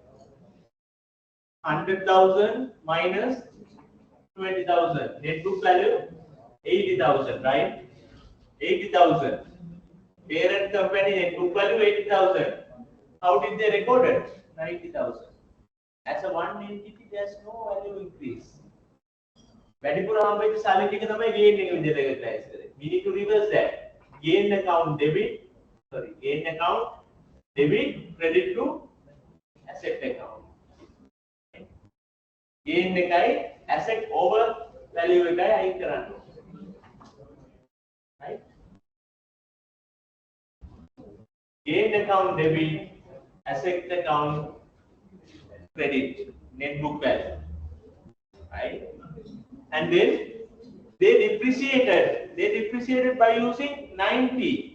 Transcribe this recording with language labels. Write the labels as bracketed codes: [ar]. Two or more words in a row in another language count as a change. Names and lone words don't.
[en] 100,000 minus 20,000. Net book value 80,000, right? 80,000. Parent company net book value 80,000. How did they record it? 90,000. As a one entity, there's no value increase. [si] වැඩිපුර හම්බෙච්ච සල්ලි ටික තමයි gain එක විදිහට recognize කරේ. [en] We need to reverse that. Gain account debit, gain account debit credit to asset account. [si] Gain එකයි [en] asset over value [si] එකයි අයින් කරන්න ඕනේ. [en] Right? Gain account debit, asset account credit, net book value. Right? And then they depreciated by using 90.